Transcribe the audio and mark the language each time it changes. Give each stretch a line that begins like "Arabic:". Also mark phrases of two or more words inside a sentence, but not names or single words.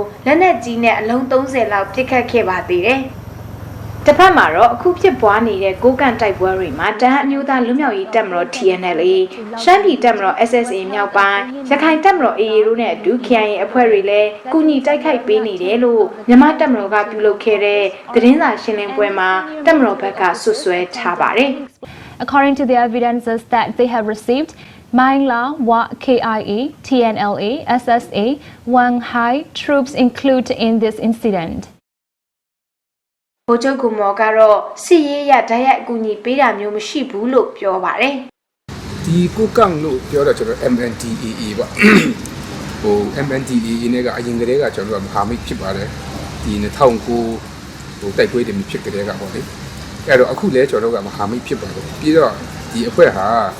Burmese: လက်နက်ကြီးနဲ့အလုံး30လောက်ပစ်ခတ်ခဲ့ပါသေးတယ်တစ်ဖက်မှာတော့အခုဖြစ်ပွားနေတဲ့ကိုကန်တိုက်ပွဲတွေမှာတန်းအမျိုးသားလွတ်မြောက်ရေးတပ်မတော် TNLA ရှမ်းပြည်တပ်မတော် SSA မြောက်ပိုင်းရခိုင်တပ်မတော် AA တို့နဲ့အတူ KIA အဖွဲ့တွေလည်းကူညီတိုက်ခိုက်ပေးနေတယ်လို့မြန်မာတပ်မတော်ကပြုလုပ်ခဲ့တဲ့သတင်းစာရှင်းလင်းပွဲမှာတပ်မတော်ဘက်ကဆွဆွဲထားပါတယ်
English: According to the evidences that they have received, Maingla, Wa KIA, TNLA, SSA, Wang Hai troops included in this incident.
Burmese: ဗိုလ်ချုပ်ကူမော်ကတော့စစ်ရေးရဓာတ်ရိုက်အကူအညီပေးတာမျိုးမရှိဘူးလို့ပြောပါတယ် ။ဒီကိုကန်လို့ပြောတော့ကျွန်တော် MNDAA ပေါ့။MNDAA နဲ့ကအရင်ကတည်းကကျွန်တော်မဟာမိတ်ဖြစ်ပါတယ်။ဒီ2009တိုက်ပွဲတွေမဖြစ်ကြတဲ့ကပေါ့လေ။အဲ့တော့အခုလဲကျွန်တော်ကမဟာမိတ်ဖြစ်ပါတယ်။ပြီးတော့ဒီအဖွဲ့ဟာ